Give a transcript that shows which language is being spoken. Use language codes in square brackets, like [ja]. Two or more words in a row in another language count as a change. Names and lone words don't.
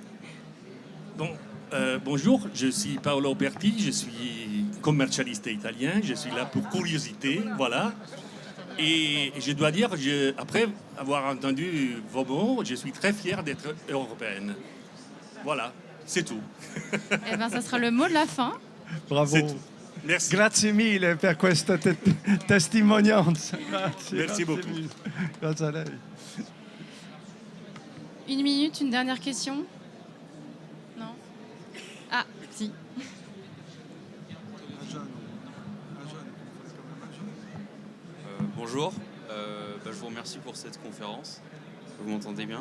[fr] Bon, bonjour, je suis Paolo Berti, je suis commercialiste italien, je suis là pour curiosité, voilà. Et je dois dire, après avoir entendu vos mots, je suis très fier d'être européenne. Voilà, c'est tout. Eh bien, ça sera le mot de la fin. Bravo. Merci. [it] Grazie mille per questa testimonianza. [fr] Merci beaucoup. [it] Mille. Grazie a lei. [fr] 1 minute, une dernière question? Non? Ah, si. Bonjour, je vous remercie pour cette conférence. Vous m'entendez bien?